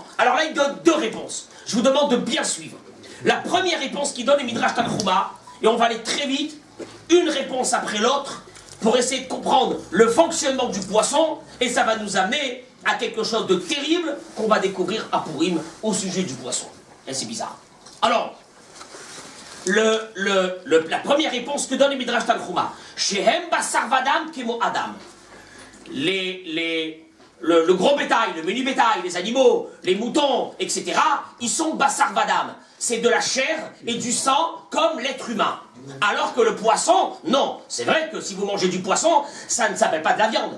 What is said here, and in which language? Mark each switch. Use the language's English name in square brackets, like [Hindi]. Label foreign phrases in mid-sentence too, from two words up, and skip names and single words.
[French] Alors là, il donne 2 réponses. Je vous demande de bien suivre. La première réponse qu'il donne est Midrash Tanchuma, et on va aller très vite, une réponse après l'autre, pour essayer de comprendre le fonctionnement du poisson, et ça va nous amener à quelque chose de terrible qu'on va découvrir à Purim au sujet du poisson. Et c'est bizarre. Alors, la première réponse que donne le Midrash Tanchuma, [Hebrew] שהם בשר ודם כמו אדם. [French] Le gros bétail, le menu bétail, les animaux, les moutons, etc., ils sont [Hebrew] בשר ודם. [French] C'est de la chair et du sang comme l'être humain. Alors que le poisson, non. C'est vrai que si vous mangez du poisson, ça ne s'appelle pas de la viande.